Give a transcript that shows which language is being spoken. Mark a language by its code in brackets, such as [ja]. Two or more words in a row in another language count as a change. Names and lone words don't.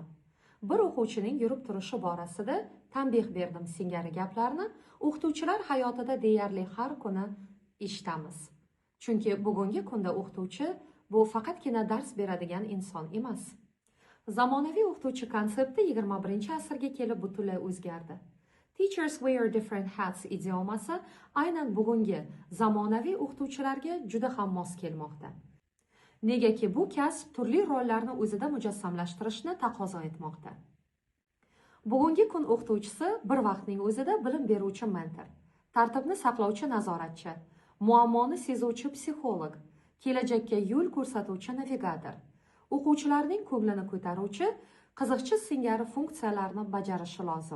[uz] Bir o'quvchining yurib turishi borasida tanbeh berdim singari gaplarni o'qituvchilar hayotida deyarli har kuni eshitamiz. Chunki bugungi kunda o'qituvchi bu faqatgina dars beradigan inson emas. Zamonaviy o'qituvchi konsepti 21-asrga kelib butunlay o'zgardi. [en] Teachers wear different hats [uz] idiomasi aynan bugungi zamonaviy o'qituvchilarga juda ham mos kelmoqda. Negaki bu kasb turli rollarni o'zida mujassamlashtirishni taqozo etmoqda. Bugungi kun o'qituvchisi bir vaqtning o'zida bilim beruvchi mentor, tartibni saqlovchi nazoratchi, muammoni sezuvchi psixolog, kelajakka yo'l ko'rsatuvchi navigator, o'quvchilarning ko'nglini ko'taruvchi, qiziqchi singari funksiyalarni bajarishi lozim.